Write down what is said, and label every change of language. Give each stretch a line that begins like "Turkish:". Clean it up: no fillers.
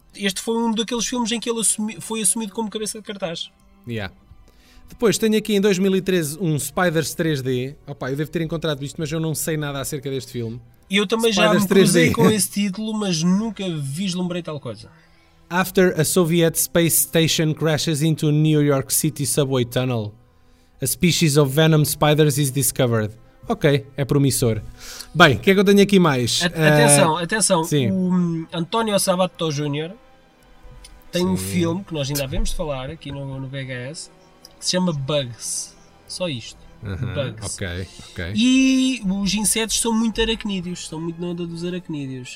Portuguese: Este foi um daqueles filmes em que ele foi assumido como cabeça de cartaz. Yeah. Depois tenho aqui em 2013 um Spiders 3D. Opa, eu devo ter encontrado isto, mas eu não sei nada acerca deste filme. Eu também Spiders já me cruzei 3D. Com esse título, mas nunca vislumbrei tal coisa.
English: After a Soviet space station crashes into a New York City subway tunnel, a species of venom spiders is discovered.
Portuguese: Ok, é promissor. Bem, o que é que eu tenho aqui mais? Atenção. Sim. O António Sabato Jr. tem um filme que nós ainda havemos de falar aqui no VHS que se chama Bugs. Só isto. Bugs. Ok. E os insetos são muito aracnídeos. São muito na onda dos aracnídeos.